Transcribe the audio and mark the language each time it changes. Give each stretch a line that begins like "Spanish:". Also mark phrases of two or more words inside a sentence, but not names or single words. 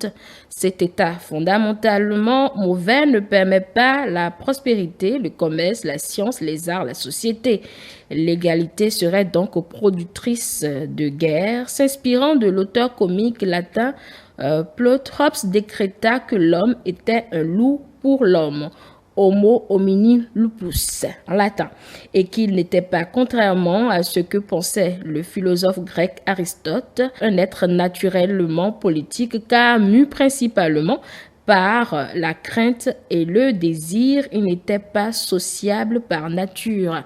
French: Cet état fondamentalement mauvais ne permet pas la prospérité, le commerce, la science, les arts, la société. L'égalité serait donc productrice de guerre. S'inspirant de l'auteur comique latin Plaute, Hobbes décréta que l'homme était un loup pour l'homme.
Latin: Homo homini lupus
French: en latin, et qu'il n'était pas, contrairement à ce que pensait le philosophe grec Aristote, un être naturellement politique car mu principalement par la crainte et le désir, il n'était pas sociable par nature.